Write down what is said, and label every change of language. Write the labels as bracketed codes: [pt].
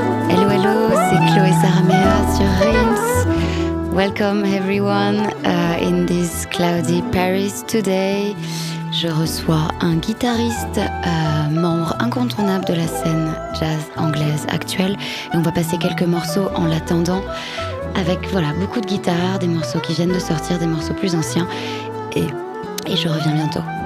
[en] Hello, hello, [fr] c'est Chloé Sarrame sur Rinse. [en] Welcome everyone in this cloudy Paris today. [fr] Je reçois un guitariste, membre incontournable de la scène jazz anglaise actuelle. Et on va passer quelques morceaux en l'attendant avec beaucoup de guitares, des morceaux qui viennent de sortir, des morceaux plus anciens. Et je reviens bientôt.